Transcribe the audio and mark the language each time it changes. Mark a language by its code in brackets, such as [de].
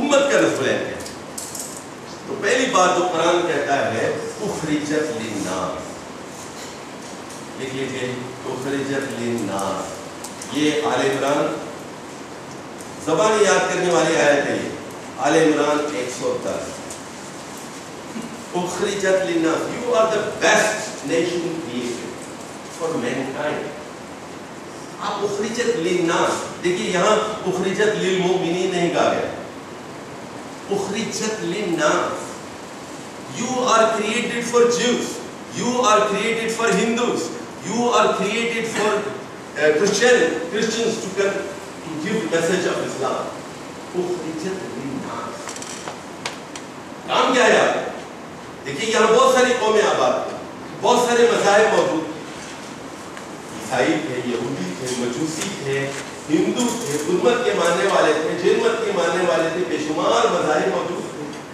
[ur] امت کا نسل ہے کیا؟ تو پہلی بات جو قرآن کہتا ہے [ar] اخرجت للناس، [ur] لکھ لیجیے اخرجت للناس. یہ آل عمران، زبان یاد کرنے والی آیت ہے. یہ آل عمران 110. [ar] اخرجت للناس، [en] you are the best nation created for mankind. [ur] آپ [ar] اخرجت للناس، [ur] دیکھیے یہاں [ar] اخرجت للمؤمنین [ur] نہیں کہا گیا، اخرجت للناس. [en] You are created for Jews, you are created for Hindus, you are created for Christians to give message of Islam. [ar] اخرجت للناس. [ur] کام کیا ہے آپ؟ دیکھیے یہاں بہت ساری قومیں آباد ہیں، بہت سارے مذاہب موجود ہیں. عیسائی تھے، یہودی تھے، مجوسی تھے، ہندو تھے، بدھ مت کے ماننے والے تھے، جین مت کے ماننے والے تھے، بے شمار مذاہب موجود تھے.